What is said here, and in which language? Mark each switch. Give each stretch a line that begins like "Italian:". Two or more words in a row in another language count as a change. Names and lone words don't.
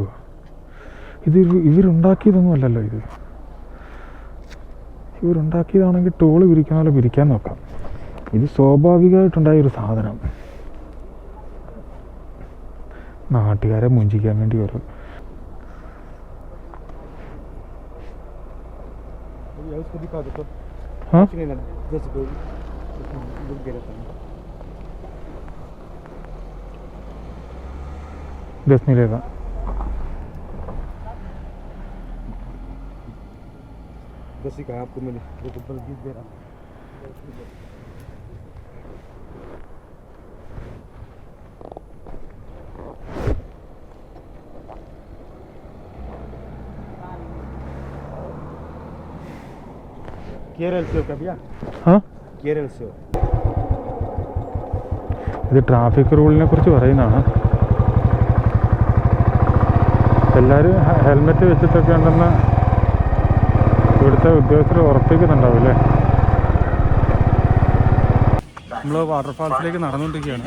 Malayalam: ഇവരുണ്ടാക്കിയതൊന്നും അല്ലല്ലോ ഇത്. ഇവരുണ്ടാക്കിയതാണെങ്കിൽ ടോള് പിരിക്കാനല്ലോ പിരിക്കാൻ നോക്കാം. ഇത് സ്വാഭാവികമായിട്ടുണ്ടായൊരു സാധനം. നാട്ടുകാരെ മുഞ്ചിക്കാൻ വേണ്ടി വരും.
Hindi: हाँ 10 मिलेगा. दस ही कहा आपको मैंने, वो तो 20 दे रहा. केरल से हो क्या भैया? हाँ, केरल से हो.
Malayalam: ഇത് ട്രാഫിക് റൂളിനെ കുറിച്ച് പറയുന്നതാണ്. എല്ലാവരും ഹെൽമെറ്റ് വെച്ചിട്ടൊക്കെ ഉണ്ടെന്ന് ഇവിടുത്തെ ഉദ്യോഗസ്ഥർ ഉറപ്പിക്കുന്നുണ്ടാവും അല്ലേ. നമ്മൾ വാട്ടർഫാൾസിലേക്ക് നടന്നുകൊണ്ടിരിക്കുകയാണ്.